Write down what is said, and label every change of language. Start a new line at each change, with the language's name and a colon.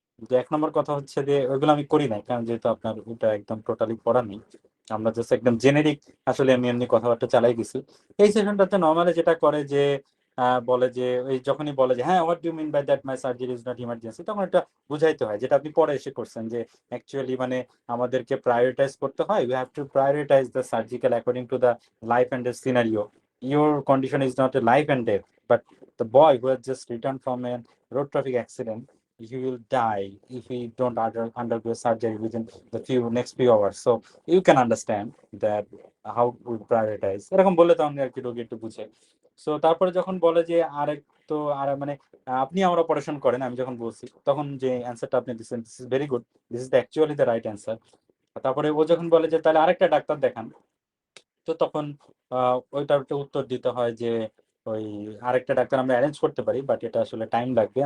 Bangla: যে ১ নম্বর কথা হচ্ছে যে ওইগুলো আমি করি নাই। কারণ যেহেতু আপনার ওটা একদম টোটালি পড়া নেই। আমরা জাস্ট একদম জেনেরিক আসলে আমি এমনি কথাবার্তা চালাই দিছি। এই সেশনটাতে নরমালি যেটা করে যে বলে যে ওই যখনই বলে যে, "হ্যাঁ,
English: What do you mean by that my surgery is not emergency?"
Bangla: তখন এটা বুঝাইতে হয়। যেটা আপনি পরে এসে করছেন যে অ্যাকচুয়ালি মানে আমাদেরকে প্রায়োরিটাইজ করতে হয়।
English: We have to prioritize the surgical according to the life and death scenario. Your condition is not a life and death, but the boy who has just returned from a road traffic accident, he will die if he don't undergo surgery within the next few hours. So you can understand that how we prioritize.
Bangla: এরকম বললে তো আমি আর কি রোগী একটু বুঝে। So তারপরে যখন বলে যে মানে আপনি আমার অপারেশন করেন, আমি যখন বলছি তখন যে অ্যান্সারটা আপনি দিচ্ছেন,
English: This is very good, this is actually the right answer.
Bangla: তারপরে ও যখন বলে যে তাহলে আরেকটা ডাক্তার দেখান, তো তখন ওইটার একটা উত্তর দিতে হয় যে ওই আরেকটা ডাক্তার আমরা অ্যারেঞ্জ করতে পারি, বাট এটা আসলে টাইম লাগবে।